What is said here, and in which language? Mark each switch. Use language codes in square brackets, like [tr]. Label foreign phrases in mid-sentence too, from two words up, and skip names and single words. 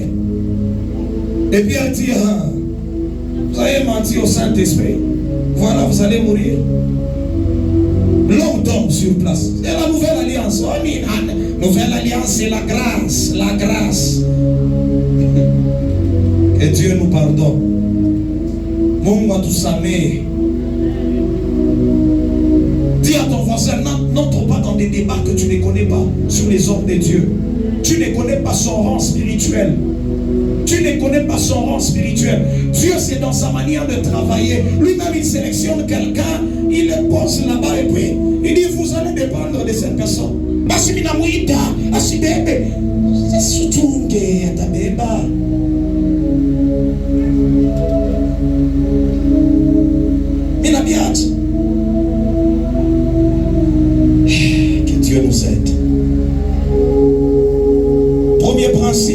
[fr] Et Pierre dit, ah, vous avez menti au Saint-Esprit. Voilà, vous allez mourir. L'homme tombe sur place. C'est la nouvelle alliance. Oh, nouvelle alliance, c'est la grâce. La grâce. Que Dieu nous pardonne. [sw] Mungu atusamehe. [fr] Dis à ton voisin, n'entre pas dans des débats que tu ne connais pas sur les ordres de Dieu. Tu ne connais pas son rang spirituel. Tu ne connais pas son rang spirituel. Dieu, c'est dans sa manière de travailler. Lui-même, il sélectionne quelqu'un, il le pose là-bas et puis il dit, vous allez dépendre de cette personne. [sw] Basi minamuita, asibebe. [fr] C'est surtout que atabeba. Minabiat. Que Dieu nous aide. Premier principe.